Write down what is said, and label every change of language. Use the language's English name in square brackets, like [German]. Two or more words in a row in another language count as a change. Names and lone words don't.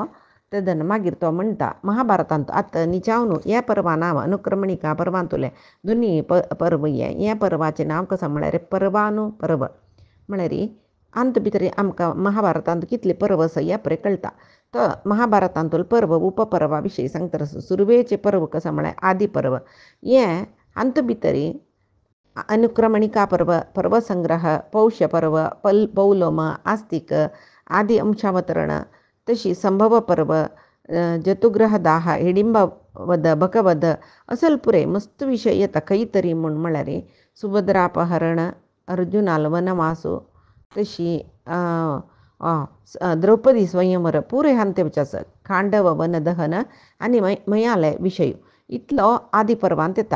[Konkani] तेदन मागीर तो म्हणटा महाभारतांत आतां न्हिचावन हे पर्वा नांव अनुक्रमणिका पर्वांतुलें दोनी पर्व हे पर्वाचें नांव कसं म्हळ्यार पर्वानु पर्व म्हळ्यार अंत भितर आमकां महाभारतांत कितले पर्व आसा हें पळय कळटा. तो महाभारतांतूल पर्व उपपर्वा विशयी सांगता रस्तो. सुरवेचे पर्व कसं म्हळ्यार आदी पर्व हें अंत भितर अनुक्रमणिका पर्व पर्वसंग्रह पौष्य पर्व पौलोम आस्तिक आदी अंशावतरण तशी संभव पर्व जतुग्रह दाह हिडिंब वध बकवध असल पुरे मस्त विशय येता खंय तरी म्हूण म्हळ्यार सुभद्रापहरण अर्जुनाल वनवासो तशी द्रौपदी स्वयंवर पुरे हांतेवचे आसा. खांडव वन दहन आनी मयाले विशय इतलो आदी पर्वांत येता.